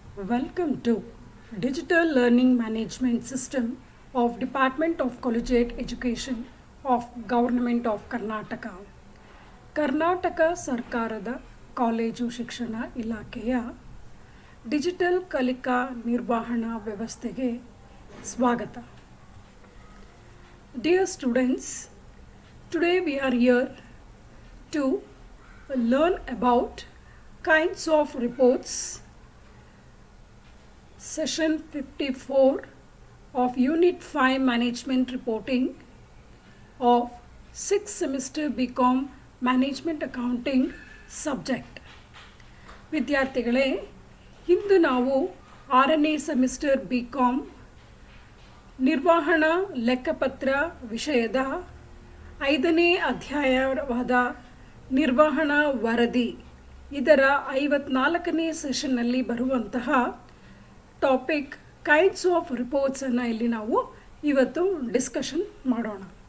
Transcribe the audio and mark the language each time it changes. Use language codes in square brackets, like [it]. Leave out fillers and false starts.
[en] Welcome to Digital Learning Management System of Department of Collegiate Education of Government of Karnataka. [kn] Karnataka ಸರ್ಕಾರದ college ಶಿಕ್ಷಣ ಇಲಾಖೆಯ digital ಕಲಿಕಾ ನಿರ್ವಹಣಾ ವ್ಯವಸ್ಥೆಗೆ ಸ್ವಾಗತ. [en] Dear students, today we are here to learn about kinds of reports. Session 54 of Unit 5 Management Reporting of 6th semester BCom Management Accounting subject. [kn] ವಿದ್ಯಾರ್ಥಿಗಳೇ, ಇಂದು ನಾವು 6ನೇ semester BCom ನಿರ್ವಹಣಾ ಲೆಕ್ಕಪತ್ರ ವಿಷಯದ 5ನೇ ಅಧ್ಯಾಯವಾದ ನಿರ್ವಹಣಾ ವರದಿ ಇದರ 54ನೇ ಸೆಷನ್ನಲ್ಲಿ ಬರುವಂತಹ ಟಾಪಿಕ್ ಕೈಂಡ್ಸ್ ಆಫ್ ರಿಪೋರ್ಟ್ಸನ್ನು ಇಲ್ಲಿ ನಾವು ಇವತ್ತು ಡಿಸ್ಕಷನ್ ಮಾಡೋಣ.